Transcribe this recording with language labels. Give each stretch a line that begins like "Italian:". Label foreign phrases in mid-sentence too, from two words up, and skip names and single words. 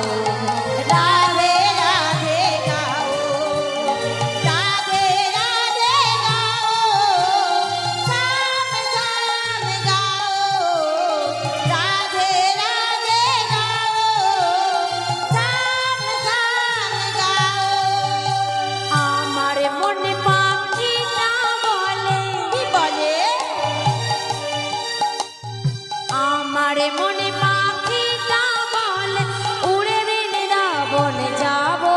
Hindi: राधे राधे गाओ, राधे राधे गाओ, शाम शाम गाओ, राधे राधे गाओ, शाम शाम गाओ।
Bangla: আমার মনে পাখিটা বলে, কি বলে? আমার মনে পাখিটা বলে উড়ে বৃন্দাবনে যাব।